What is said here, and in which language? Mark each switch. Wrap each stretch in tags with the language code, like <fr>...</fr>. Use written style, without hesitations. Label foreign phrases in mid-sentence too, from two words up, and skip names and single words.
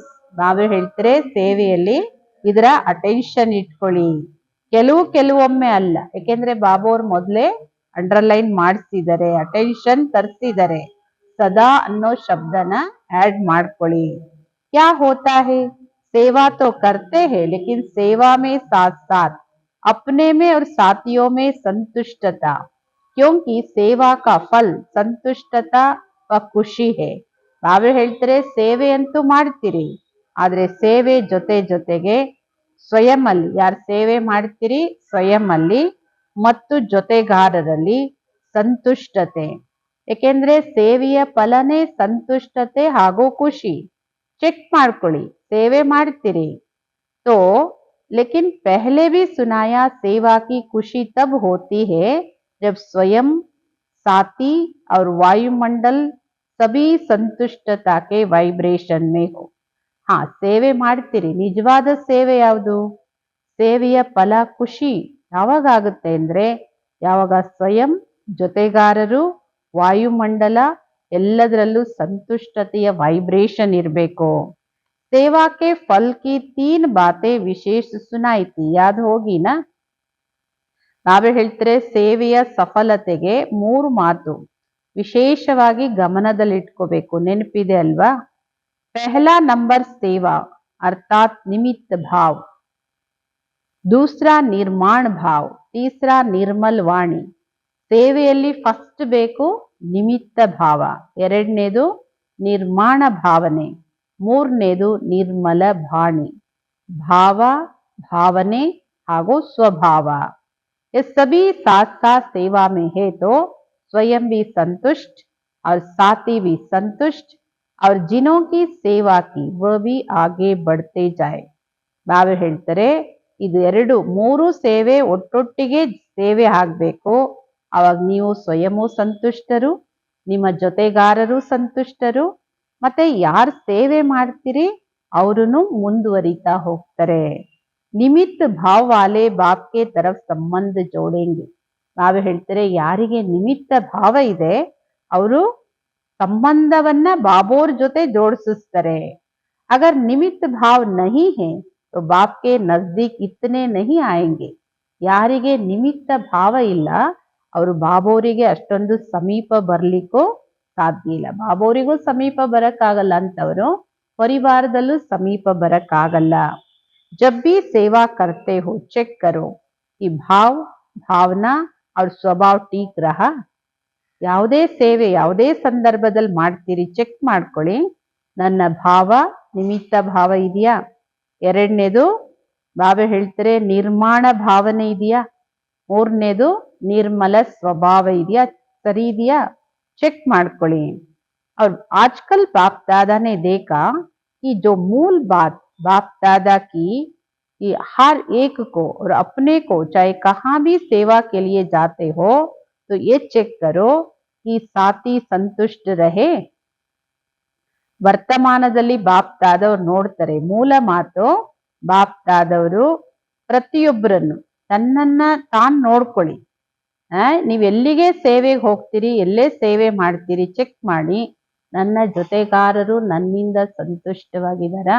<kn>ಬಾಬಾ ಹೇಳ್ತಾರೆ, ಸೇವೆಯಲ್ಲಿ ಇದರ ಅಟೆನ್ಷನ್ ಇಟ್ಕೊಳ್ಳಿ. ಕೆಲವೊಮ್ಮೆ ಅಲ್ಲ, ಯಾಕೆಂದ್ರೆ ಬಾಬೋರ್ ಮೊದಲೇ ಅಂಡರ್ಲೈನ್ ಮಾಡಿಸಿದ್ದಾರೆ, ಅಟೆನ್ಷನ್ ತರಿಸಿದ್ದಾರೆ. ಸದಾ ಅನ್ನೋ ಶಬ್ದನ ಆಡ್ ಮಾಡ್ಕೊಳ್ಳಿ.</kn> <hi>क्या होता है, सेवा तो करते हैं लेकिन सेवा में साथ साथ अपने में और साथियों में संतुष्टता, क्योंकि सेवा का फल संतुष्टता व खुशी है.</hi> <kn>ಬಾಬಾ ಹೇಳ್ತಾರೆ, ಸೇವೆ ಅಂತೂ ಮಾಡ್ತೀರಿ, ಆದ್ರೆ ಸೇವೆ ಜೊತೆಗೆ ಸ್ವಯಂ ಅಲ್ಲಿ, ಯಾರು ಸೇವೆ ಮಾಡ್ತೀರಿ ಸ್ವಯಂ ಅಲ್ಲಿ ಮತ್ತು ಜೊತೆಗಾರರಲ್ಲಿ ಸಂತುಷ್ಟತೆ. ಏಕೆಂದ್ರೆ ಸೇವೆಯ ಫಲನೇ ಸಂತುಷ್ಟತೆ ಹಾಗೂ ಖುಷಿ. ಚೆಕ್ ಮಾಡ್ಕೊಳ್ಳಿ, ಸೇವೆ ಮಾಡ್ತೀರಿ</kn> <hi>तो लेकिन पहले भी सुनाया सेवा की खुशी तब होती है जब स्वयं, साथी और वायुमंडल सभी संतुष्टता के वाइब्रेशन में हो.</hi> <kn>ಸೇವೆ ಮಾಡ್ತೀರಿ, ನಿಜವಾದ ಸೇವೆ ಯಾವುದು? ಸೇವೆಯ ಫಲ ಖುಷಿ, ಯಾವಾಗ ಆಗುತ್ತೆ ಅಂದ್ರೆ ಯಾವಾಗ ಸ್ವಯಂ, ಜೊತೆಗಾರರು, ವಾಯುಮಂಡಲ ಎಲ್ಲದರಲ್ಲೂ ಸಂತುಷ್ಟತೆಯ ವೈಬ್ರೇಷನ್ ಇರಬೇಕು.</kn> <hi>सेवा के फल की 3 बातें विशेष सुनाई थी, याद होगी ना?</hi> <kn>ನಾವೇ ಹೇಳ್ತಾರೆ ಸೇವೆಯ ಸಫಲತೆಗೆ 3 ಮಾತು ವಿಶೇಷವಾಗಿ ಗಮನದಲ್ಲಿಟ್ಕೋಬೇಕು, ನೆನಪಿದೆ ಅಲ್ವಾ?</kn> <hi>पहला नंबर सेवा अर्थात निमित्त भाव, दूसरा निर्माण भाव, तीसरा निर्मल वाणी.</hi> <kn>ಸೇವೆಯಲ್ಲಿ ಫಸ್ಟ್ ಬೇಕು ನಿಮಿತ್ತ ಭಾವ, ಎರಡನೇದು ನಿರ್ಮಾಣ ಭಾವನೆ, ಮೂರನೇದು ನಿರ್ಮಲ ವಾಣಿ. ಭಾವ, ಭಾವನೆ ಹಾಗೂ ಸ್ವಭಾವ,</kn> <hi>ये सभी साथ साथ सेवा में है तो स्वयं भी संतुष्ट और साथी भी संतुष्ट और जिन्हों की सेवा की वह भी आगे बढ़ते जाए.</hi> <kn>ನಾವೇ ಹೇಳ್ತಾರೆ ಇದು ಎರಡು ಮೂರು ಸೇವೆ ಒಟ್ಟೊಟ್ಟಿಗೆ ಸೇವೆ ಆಗಬೇಕು. ಅವಾಗ ನೀವು ಸ್ವಯಂವೂ ಸಂತುಷ್ಟರು, ನಿಮ್ಮ ಜೊತೆಗಾರರು ಸಂತುಷ್ಟರು, ಮತ್ತೆ ಯಾರು ಸೇವೆ ಮಾಡ್ತೀರಿ ಅವರನ್ನು ಮುಂದುವರಿತಾ ಹೋಗ್ತಾರೆ.</kn> <hi>निमित्त भाव वाले बाप के तरफ़ संबंध जोड़ेंगे.</hi> <kn>ನಾವೇ ಹೇಳ್ತಾರೆ ಯಾರಿಗೆ ನಿಮಿತ್ತ ಭಾವ ಇದೆ ಅವರು ಸಂಬಂಧವನ್ನ ಬಾಬೋರ್ ಜೊತೆ ಜೋಡಿಸ್ತಾರೆ.</kn> <hi>अगर निमित्त भाव नहीं है तो बाप के नजदीक इतने नहीं आएंगे.</hi> <kn>ಯಾರಿಗೆ ನಿಮಿತ್ತ ಭಾವ ಇಲ್ಲ ಅವರು ಬಾಬೋರಿಗೆ ಅಷ್ಟೊಂದು ಸಮೀಪ ಬರ್ಲಿಕ್ಕೂ ಸಾಧ್ಯ ಇಲ್ಲ. ಬಾಬೋರಿಗೂ ಸಮೀಪ ಬರಕ್ಕಾಗಲ್ಲ ಅಂತವರು ಪರಿವಾರದಲ್ಲೂ ಸಮೀಪ ಬರಕ್ಕಾಗಲ್ಲ.</kn> <hi>जब भी सेवा करते हो चेक करो कि भाव, भावना और स्वभाव ठीक रहा.</hi> <kn>ಯಾವುದೇ ಸೇವೆ ಯಾವುದೇ ಸಂದರ್ಭದಲ್ಲಿ ಮಾಡ್ತೀರಿ ಚೆಕ್ ಮಾಡ್ಕೊಳ್ಳಿ, ನನ್ನ ಭಾವ ನಿಮಿತ್ತ ಭಾವ ಇದೆಯಾ, ಎರಡನೇದು ಬಾಬಾ ಹೇಳ್ತಾರೆ ನಿರ್ಮಾಣ ಭಾವನೆ ಇದೆಯಾ, ಮೂರನೇದು ನಿರ್ಮಲ ಸ್ವಭಾವ ಇದೆಯಾ, ಸರಿ ಇದೆಯಾ, ಚೆಕ್ ಮಾಡ್ಕೊಳ್ಳಿ.</kn> <hi>और आजकल बाप दादा ने देखा कि जो मूल बात बाप दादा की कि हर एक को और अपने को चाहे कहाँ भी सेवा के लिए जाते हो तो ये चेक करो कि साथी संतुष्ट रहे.</hi> <kn>ವರ್ತಮಾನದಲ್ಲಿ ಬಾಪ್ ದಾದವ್ರು ನೋಡ್ತಾರೆ, ಮೂಲ ಮಾತು ಬಾಪ್ ದಾದವರು ಪ್ರತಿಯೊಬ್ಬರನ್ನು ತನ್ನನ್ನ ತಾನು ನೋಡ್ಕೊಳ್ಳಿ. ನೀವು ಎಲ್ಲಿಗೆ ಸೇವೆಗೆ ಹೋಗ್ತೀರಿ, ಎಲ್ಲೇ ಸೇವೆ ಮಾಡ್ತೀರಿ ಚೆಕ್ ಮಾಡಿ, ನನ್ನ ಜೊತೆಗಾರರು ನನ್ನಿಂದ ಸಂತುಷ್ಟವಾಗಿದ್ದಾರಾ.</kn>